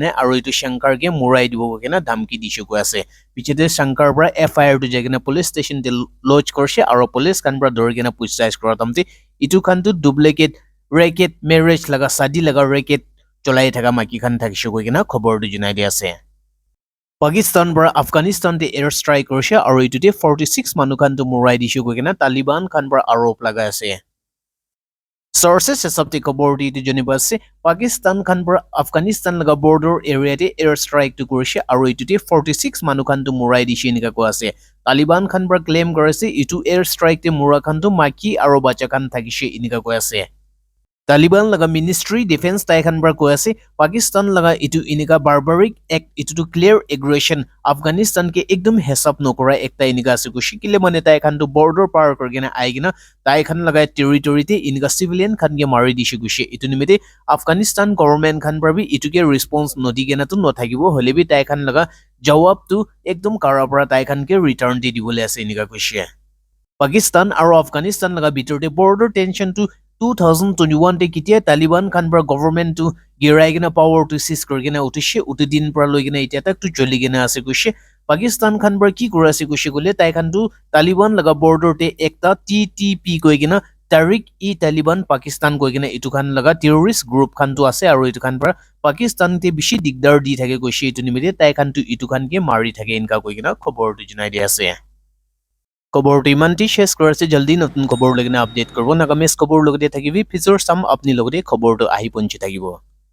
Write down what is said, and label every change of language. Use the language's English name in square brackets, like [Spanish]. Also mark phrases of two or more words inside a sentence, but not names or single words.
[Naga Pidgin] na aro itu Shankar ke murai dibo kena dhamki dise ko ase pichete Shankar bra FIR tu jagena [English] police station [Naga Pidgin] te lodge korse aro police kan bra dorgena puchtais koratamti itu khan tu [English] duplicate racket marriage [Naga Pidgin] laga sadi laga racket cholai thaka maki khan thakise ko kena khobor tu junai di ase Pakistan bra Afghanistan te [English] air strike [Naga Pidgin] korse aro itu te 46 manu khan tu murai dise ko kena Taliban khan bra arop laga ase Sources hesapte khobor di tu janiba ase Pakistan khan bra Afghanistan laga [English] border area [Naga Pidgin] te [English] air strike [Naga Pidgin] tu korse aro itu te 46 manu khan tu murai dise enika ko ase Taliban khan bra claim korase itu [English] air strike [Naga Pidgin] te mura khan tu maki aro bacha khan thakise enika ko ase Taliban laga Ministry Defense tai khan bra ko ase Pakistan laga itu inika [English] barbaric act [Naga Pidgin] itu to [English] clear aggression [Naga Pidgin] Afghanistan ke ekdom hesap nokora ekta inika ase ko shikile mane tai khan to border par korgena aigina tai khan laga territory te inika civilian khan ge mari dise guse itu nimite Afghanistan government khan bra bi itu ke response nodigena tu nothakibo holebi tai khan laga jawab tu ekdom karabra tai khan ke return di dibole ase inika guse Pakistan aro Afghanistan laga bitorte [English] border tension [Naga Pidgin] tu 2021 te kitia Taliban khan bra government to girai gena power to seize korgena utishe utidin pra loigena itia tak tu choli gena ase gushe Pakistan khan bra ki kora ase gushe gole tai khan tu Taliban laga border te ekta TTP koigena Tariq-e-Taliban Pakistan koigena itu khan laga [English] terrorist group [Naga Pidgin] khan tu ase aro itu khan bra Pakistan te bishi digdar di thake gushe itu nimite tai khan tu itu khan ke mari thake inka koigena khobor tu junai di ase খবৰটো ইমানটি শেষ কৰাছে জলদি নতুন খবৰ লগিনে আপডেট কৰিব নাগামেছ খবৰ লগতে থাকিবি ফিউচাৰ সাম আপনি লগতে খবৰটো আহি পঞ্চি থাকিব